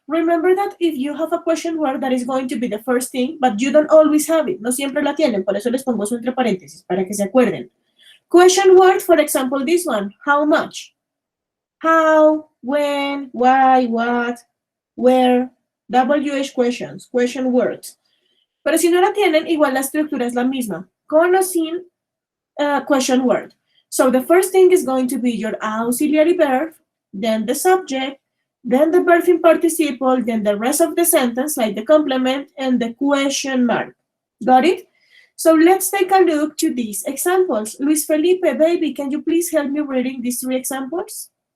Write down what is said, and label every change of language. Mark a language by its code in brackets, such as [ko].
[en] Remember that if you have a question word, that is going to be the first thing, but you don't always have it. [es] No siempre la tienen, por eso les pongo eso entre paréntesis, para que se acuerden. [en] Question word, for example, this one, how much? How, when, why, what, where, WH questions, question words. [es] Pero si no la tienen, igual la estructura es la misma, con o sin question word. [en] So the first thing is going to be your auxiliary verb, then the subject, then the verb in participle, then the rest of the sentence, like the complement, and the question mark. Got it? So let's take a look to these examples. Luis Felipe, baby, can you please help me reading these 3 examples?